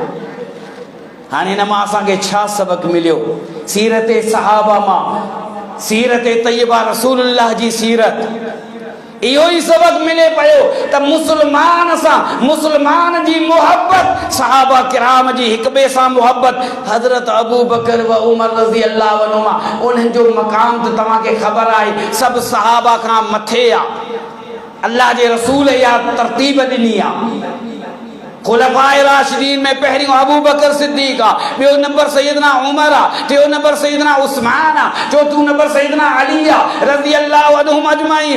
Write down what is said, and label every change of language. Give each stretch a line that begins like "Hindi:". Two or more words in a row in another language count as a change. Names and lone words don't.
Sindhi: हाणे हिन मां असांखे छा सबक़ मिलियो सीरत सहाबा मां सीरत तय्यबा रसूलुल्लाह जी सीरत इहो ई सबक़ मिले पियो त मुस्लमान सां मुस्लमान जी मोहब्बत सहाबा किराम जी हिक ॿिए सां मोहब्बत हज़रत अबू बकर व उमर
Arabic: رضي الله عنهما
Sindhi: उन्हनि जो मक़ाम त तव्हांखे ख़बर आहे सभु सहाबा खां मथे आहे। अल्लाह जे रसूल या तरतीब ॾिनी आहे खुलफाए राशिदीन में पहिरियों अबू बकर सिद्दीक़ आहे ॿियो नंबर सैयदना उमर आहे टियों नंबर सैयदना उस्मान आहे चौथों नंबर सैयदना अली आहे
Arabic: رضي الله عنهم أجمعين.